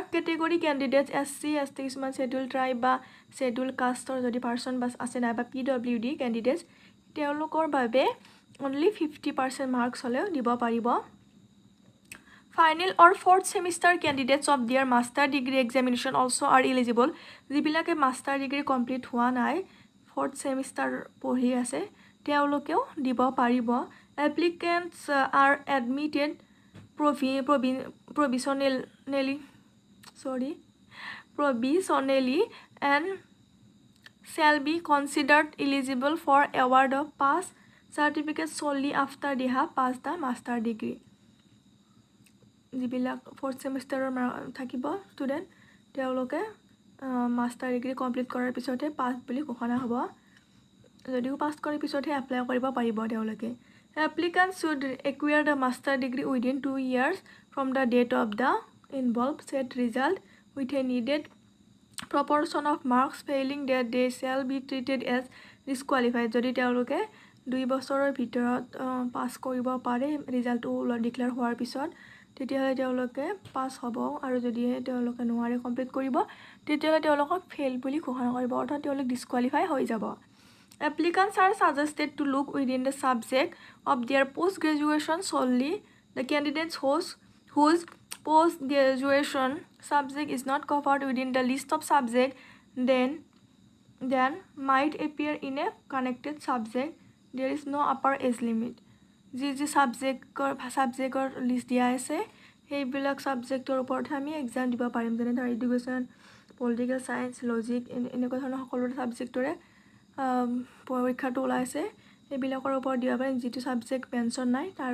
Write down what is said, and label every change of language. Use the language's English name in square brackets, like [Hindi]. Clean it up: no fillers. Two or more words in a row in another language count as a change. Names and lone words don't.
[English] category candidates [Assamese] SC ST কিছুমান [English] schedule tribe [Assamese] বা [English] schedule caste [Assamese] যদি পাৰ্চন বাছ আছে নাই বা [English] PWD candidates [Assamese] তেওঁলোকৰ বাবে [English] only 50% marks [Assamese] হ'লেও দিব পাৰিব [English] final or fourth semester candidates of the master degree examination also are eligible [Assamese] যিবিলাকে [English] master degree complete [Assamese] হোৱা নাই [English] fourth semester [Assamese] পঢ়ি আছে তেওঁলোকেও দিব পাৰিব [English] applicants are admitted provisionally and shall be considered eligible for award of pass certificate solely after they have passed the master degree [Assamese] যিবিলাক ফৰ্থ ছেমিষ্টাৰৰ থাকিব ষ্টুডেণ্ট তেওঁলোকে মাষ্টাৰ ডিগ্ৰী কমপ্লিট কৰাৰ পিছতহে পাছ বুলি ঘোষণা হ'ব যদিও পাছ কৰাৰ পিছতহে এপ্লাই কৰিব পাৰিব তেওঁলোকে [English] Applicants should acquire the master degree within 2 years from the date of the involved set result with a needed proportion of marks failing that they shall be treated as disqualified [Assamese] যদি তেওঁলোকে 2 বছৰৰ ভিতৰত পাছ কৰিব পাৰে [English] result declare [Assamese] হোৱাৰ পিছত তেতিয়াহ'লে তেওঁলোকে পাছ হ'ব আৰু যদি তেওঁলোকে নোৱাৰে কমপ্লিট কৰিব তেতিয়াহ'লে তেওঁলোকক ফেইল বুলি ঘোষণা কৰিব অৰ্থাৎ তেওঁলোক ডিছকুৱালিফাই হৈ যাব [English] Applicants are suggested to look within the subject of their post-graduation solely. The candidates whose post-graduation subject is not covered within the list of subject then might appear in a connected subject. There is no upper age limit. [Assamese] যি [English] subjectৰ list [Assamese] দিয়া আছে সেইবিলাক subjectৰ ওপৰত আমি এক্সাম দিব পাৰিম যেনে ধৰ [English] education political science logic [Assamese] এনেকুৱা ধৰণৰ সকলো ছাবজেক্টৰে পৰীক্ষাটো ওলাইছে এইবিলাকৰ ওপৰত দিব পাৰিম যিটো ছাবজেক্ট পেঞ্চন নাই তাৰ